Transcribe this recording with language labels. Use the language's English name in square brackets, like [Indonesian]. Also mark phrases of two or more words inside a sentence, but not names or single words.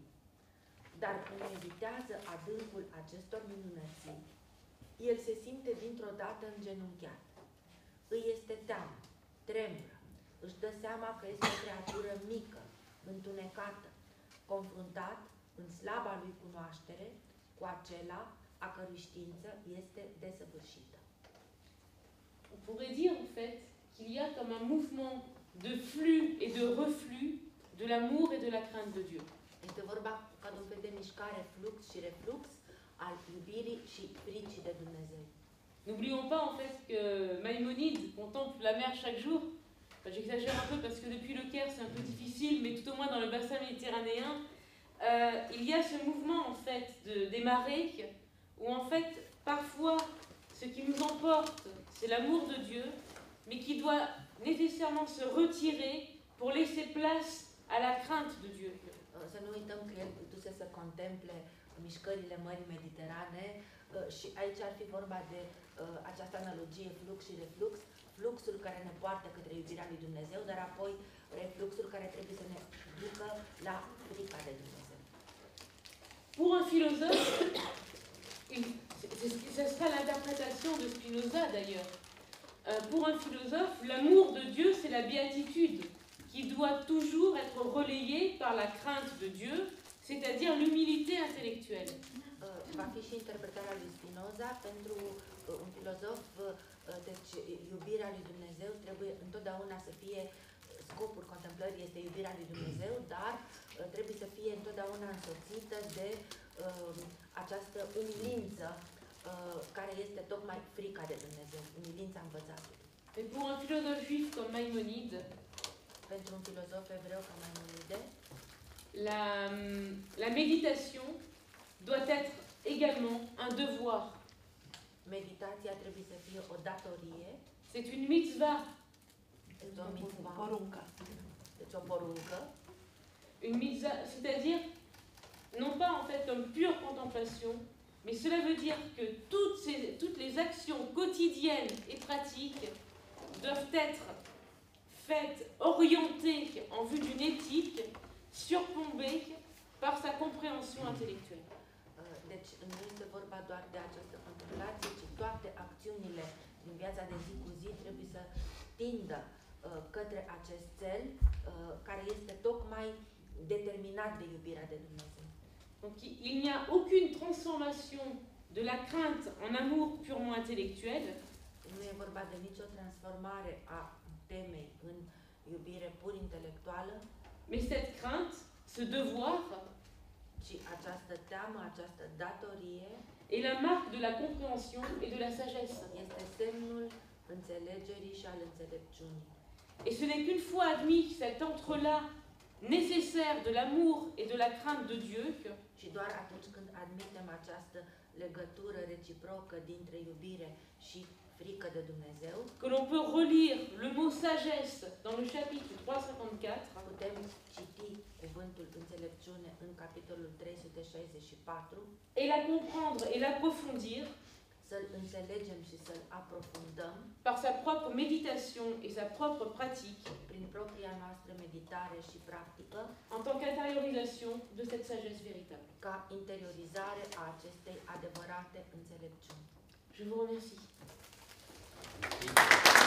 [Romanian] Dar când meditează adâncul acestor minunății, el se simte dintr-o dată îngenunchiat. Îi este teamă, tremură, își dă seama că este o creatură mică, întunecată, confruntat în slaba lui cunoaștere cu acela a cărui știință este desăvârșită. [French] On pourrait dire en fait qu'il y a comme un mouvement de flux et de reflux de l'amour et de la crainte de Dieu. [Romanian] Este vorba ca de un fel de mișcare, flux și reflux al iubirii și fricii de Dumnezeu. [French] N'oublions pas en fait que Maïmonide contemple la mer chaque jour. Enfin, j'exagère un peu parce que depuis le Caire c'est un peu difficile, mais tout au moins dans le bassin méditerranéen, il y a ce mouvement en fait des marées où en fait parfois ce qui nous emporte c'est l'amour de Dieu, mais qui doit nécessairement se retirer pour laisser place à la crainte de Dieu. [Romanian] Să nu uităm că el putuse să contemple mișcările Mării Mediterane și aici ar fi vorba de această analogie flux și reflux, fluxul care ne poartă către iubirea lui Dumnezeu, dar apoi refluxul care trebuie să ne ducă la frica de Dumnezeu. [French] Pour un philosophe, ce sera l'interprétation de Spinoza d'ailleurs. Pour un philosophe, l'amour de Dieu, c'est la béatitude qui doit toujours être relayée par la crainte de Dieu, c'est-à-dire l'humilité intellectuelle. [Romanian] Va fi și interpretarea lui Spinoza pentru un filozof, deci iubirea lui Dumnezeu trebuie întotdeauna să fie, scopul contemplării este iubirea lui Dumnezeu, dar trebuie să fie întotdeauna însoțită de această umilință care este tocmai frica de Dumnezeu, umilința învățatului. [French] Et pour un philosophe juif comme Maïmonide, [Romanian] pentru un filozof evreu ca Maïmonide, [French] la méditation doit être également un devoir. [Romanian] Meditația trebuie să fie o datorie. [French] C'est une mitzvah. [Romanian] Este o mitzvah. Poruncă. Deci o poruncă. [French] Une mitzvah, c'est-à-dire non pas en fait comme pure contemplation, mais cela veut dire que toutes les actions quotidiennes et pratiques doivent être faites, orientées en vue d'une éthique, surplombée par sa compréhension intellectuelle. [Romanian] Deci nu este vorba doar de această contemplație, ci toate acțiunile din viața de zi cu zi trebuie să tindă către acest cel care este tocmai determinat de iubirea de Dumnezeu. [French] Donc il n'y a aucune transformation de la crainte en amour purement intellectuel. [Romanian] Nu e vorba de nicio transformare a temei în iubire pur intelectuală, [French] mais cette crainte, ce devoir, [Romanian] ci această teamă, această datorie [French] est la marque de la compréhension et de la sagesse. [Romanian] este semnul înțelegerii și al înțelepciunii. [French] Et ce n'est qu'une fois admis cet entrelac nécessaire de l'amour et de la crainte de Dieu [Romanian] Și doar atunci când admitem această legătură reciprocă dintre iubire și frică de Dumnezeu, [French] que l'on peut relire le mot sagesse dans le chapitre 354 [Romanian] putem citi cuvântul înțelepciune în capitolul 364, [French] et la comprendre et l'approfondir [Romanian] să-l înțelegem și să-l aprofundăm [French] par sa propre méditation et sa propre pratique [Romanian] prin propria noastră meditare și practică, [French] en tant qu'intériorisation de cette sagesse véritable. [Romanian] ca interiorizare a acestei adevărate înțelepciuni. [French] Je vous remercie.